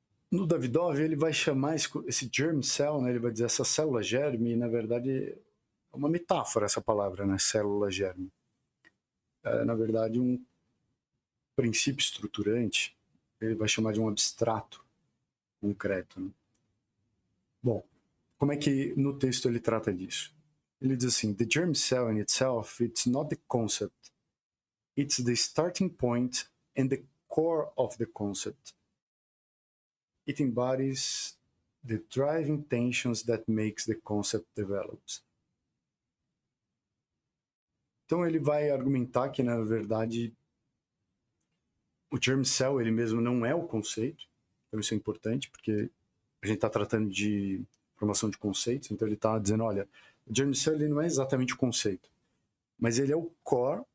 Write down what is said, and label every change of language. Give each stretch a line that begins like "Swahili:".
Portuguese: No Davidov, ele vai chamar esse germ cell, né? Ele vai dizer essa célula germe, e, na verdade, é uma metáfora essa palavra, né? Célula germe. É, na verdade, um princípio estruturante, ele vai chamar de um abstrato concreto. Né? Bom, como é que no texto ele trata disso? Ele diz assim,
English: the germ cell in itself, it's not the concept, it's the starting point and the core of the concept. it embodies the driving tensions that makes the concept develops.
Portuguese: Então ele vai argumentar que, na verdade, o germ cell ele mesmo não é o conceito. Então isso é importante, porque a gente está tratando de formação de conceitos. Então ele está dizendo, olha, o germ cell ele não é exatamente o conceito, mas ele é o core.